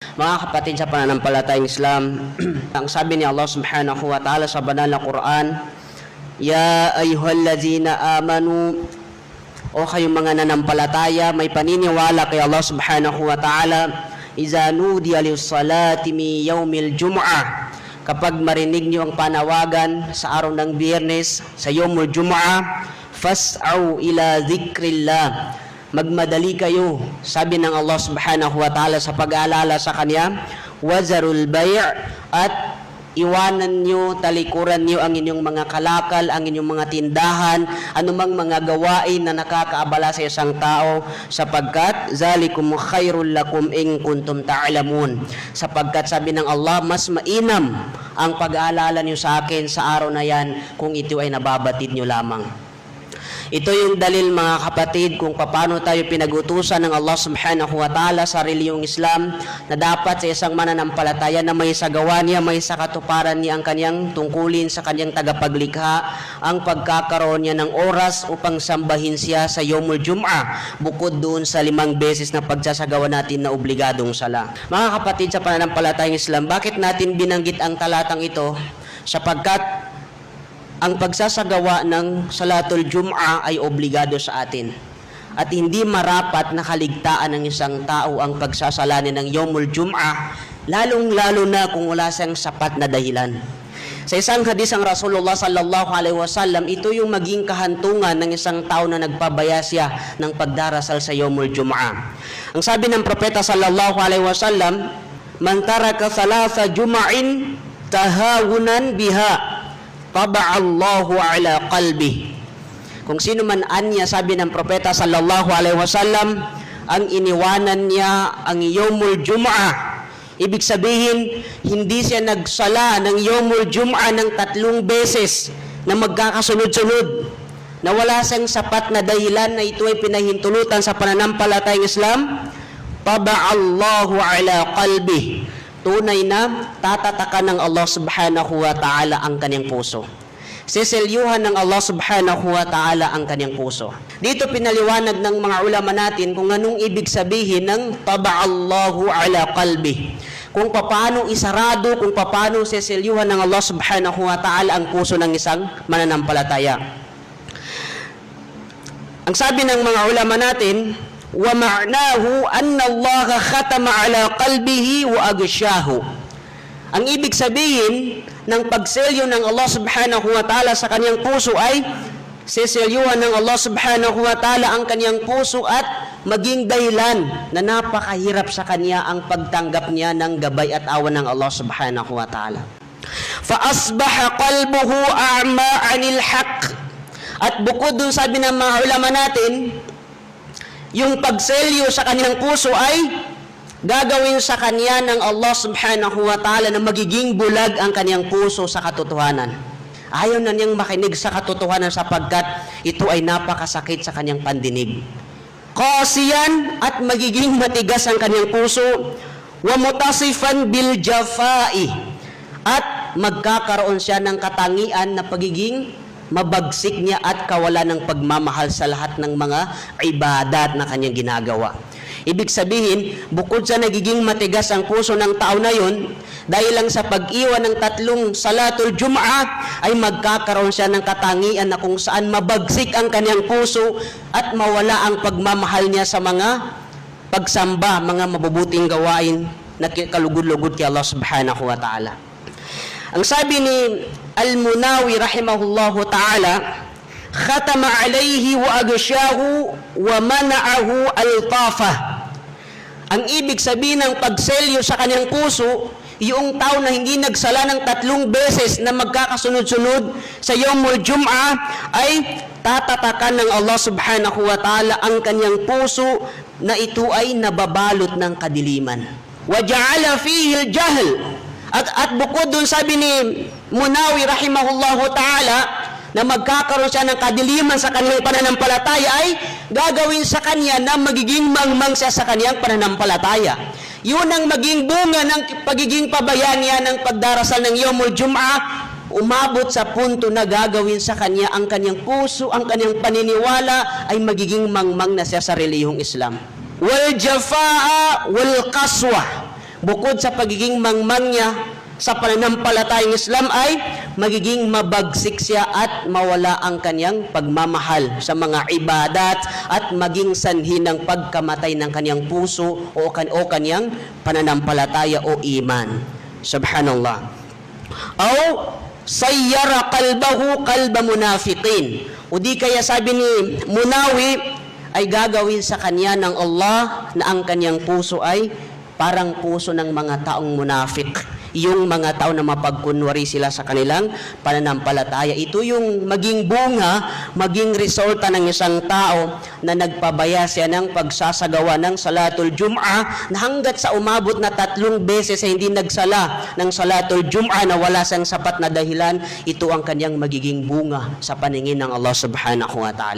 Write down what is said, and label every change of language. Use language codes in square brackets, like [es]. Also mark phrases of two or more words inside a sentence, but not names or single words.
[tl] Mga kapatid sa pananampalatayang Islam, ang sabi ni Allah [ar] سبحانه وتعالى [tl] sa banal na Quran, [ar] يا أيها الذين آمنوا, [tl] o kayong mga nanampalataya, may paniniwala kay Allah [ar] سبحانه وتعالى, إذا نودي للصلاة من يوم الجمعة, [tl] kapag marinig niyo ang panawagan sa araw ng Biyernes, sa [ar] يوم الجمعة, فاسعوا إلى ذكر الله, [tl] magmadali kayo, sabi ng Allah [ar] سبحانه وتعالى, [tl] sa pag-aalala sa Kanya, [ar] وذروا البيع' [tl] at iwanan nyo, talikuran nyo ang inyong mga kalakal, ang inyong mga tindahan, anumang mga gawain na nakakaabala sa isang tao, sapagkat [ar] ذلكم خير لكم إن كنتم تعلمون, [tl] sapagkat sabi ng Allah, mas mainam ang pag-aalala nyo sa akin sa araw na yan kung ito ay nababatid nyo lamang. Ito yung dalil, mga kapatid, kung paano tayo pinag-utusan ng Allah [ar] سبحانه وتعالى [tl] sa reliyong Islam, na dapat sa isang mananampalataya na may sagawa niya, may sakatuparan niya ang kanyang tungkulin sa kanyang tagapaglikha, ang pagkakaroon niya ng oras upang sambahin siya sa [ar] يوم الجمعة, [tl] bukod doon sa 5 beses na pagsasagawa natin na obligadong sala. Mga kapatid sa pananampalatayang Islam, bakit natin binanggit ang talatang ito? Sapagkat ang pagsasagawa ng [ar] صلاة الجمعة [tl] ay obligado sa atin. At hindi marapat na kaligtaan ng isang tao ang pagsasalanin ng [ar] يوم الجمعة, [tl] lalong-lalo na kung wala siyang sapat na dahilan. Sa isang hadis ang Rasulullah [ar] صلى الله عليه وسلم, [tl] ito yung maging kahantungan ng isang tao na nagpabaya siya ng pagdarasal sa [ar] يوم الجمعة. [tl] Ang sabi ng propeta [ar] صلى الله عليه وسلم, من ترك ثلاث جمع تهاونا بها طبع الله على قلبي. [tl] Kung sino man anya, sabi ng propeta [ar] صلى الله عليه وسلم, [tl] ang iniwanan niya ang [ar] يوم الجمعة, [tl] ibig sabihin hindi siya nagsala ng [ar] يوم الجمعة [tl] ng 3 beses na magkakasunod-sunod, na wala siyang sapat na dahilan na ito ay pinahintulutan sa pananampalatayang Islam, [ar] طبع الله على قلبي, [tl] tunay na tatatakan ng Allah [ar] سبحانه وتعالى [tl] ang kanyang puso. Siselyuhan ng Allah [ar] سبحانه وتعالى [tl] ang kanyang puso. Dito pinaliwanag ng mga ulama natin kung anong ibig sabihin ng [ar] طبع الله على قلبي. [tl] Kung paano isarado, kung paano siselyuhan ng Allah [ar] سبحانه وتعالى [tl] ang puso ng isang mananampalataya. Ang sabi ng mga ulama natin, [ar] ومعناه أن الله ختم على قلبه وأغشاه. [tl] Ang ibig sabihin ng pagselyo ng Allah [ar] سبحانه وتعالى [tl] sa kanyang puso ay seselyuhan ng Allah [ar] سبحانه وتعالى [tl] ang kanyang puso at maging dahilan na napakahirap sa kanya ang pagtanggap niya ng gabay at awan ng Allah [ar] سبحانه وتعالى. فأصبح قلبه أعمى عن الحق. [tl] At bukod dun, sabi ng mga ulama natin, yung pagselyo sa kanyang puso ay gagawin sa kanya ng Allah [ar] سبحانه وتعالى [tl] na magiging bulag ang kanyang puso sa katotohanan. Ayaw na niyang makinig sa katotohanan sapagkat ito ay napakasakit sa kanyang pandinig. Qasiyan, at magiging matigas ang kanyang puso, [ar] ومتصفا بالجفاء, [tl] at magkakaroon siya ng katangian na pagiging mabagsik niya at kawalan ng pagmamahal sa lahat ng mga ibadat na kanyang ginagawa. Ibig sabihin, bukod sa nagiging matigas ang puso ng tao na yun, dahil lang sa pag-iwan ng 3 [ar] صلاة الجمعة, [tl] ay magkakaroon siya ng katangian na kung saan mabagsik ang kanyang puso at mawala ang pagmamahal niya sa mga pagsamba, mga mabubuting gawain na kalugod-lugod kay Allah [ar] سبحانه وتعالى. [tl] Ang sabi ni Al-Munawi [ar] رحمه الله تعالى, ختم عليه وأغشاه ومنعه اللطف. [tl] Ang ibig sabihin ng pagselyo sa kanyang puso, yung tao na hindi nagsala ng 3 beses na magkakasunod-sunod sa [ar] يوم الجمعة, [tl] ay tatatakan ng Allah [ar] سبحانه وتعالى [tl] ang kanyang puso na ito ay nababalot ng kadiliman. [ar] وجعل فيه الجهل. [tl] At bukod dun, sabi ni Munawi [ar] رحمه الله تعالى, [tl] na magkakaroon siya ng kadiliman sa kanyang pananampalataya, ay gagawin sa kanya na magiging mangmang siya sa kanyang pananampalataya. Yun ang maging bunga ng pagiging pabaya niya ng pagdarasal ng [ar] يوم الجمعة, [tl] umabot sa punto na gagawin sa kanya ang kanyang puso, ang kanyang paniniwala ay magiging mangmang na siya sa relihiyong Islam. [ar] والجفاء والقسوة, [tl] bukod sa pagiging mangmang niya sa pananampalatayang Islam ay magiging mabagsik siya at mawala ang kanyang pagmamahal sa mga ibadat at maging sanhi ng pagkamatay ng kanyang puso o kanyang pananampalataya o iman. Subhanallah. [ar] أو صير قلبه قلب منافقين. [tl] O di kaya sabi ni Munawi ay gagawin sa kanya ng Allah na ang kanyang puso ay parang puso ng mga taong munafik. Yung mga tao na mapagkunwari sila sa kanilang pananampalataya. Ito yung maging bunga, maging resulta ng isang tao na nagpabaya siya ng pagsasagawa ng [ar] صلاة الجمعة [tl] na hanggat sa umabot na 3 beses ay hindi nagsala ng [ar] صلاة الجمعة [tl] na wala siyang sapat na dahilan, ito ang kanyang magiging bunga sa paningin ng Allah [ar] سبحانه وتعالى.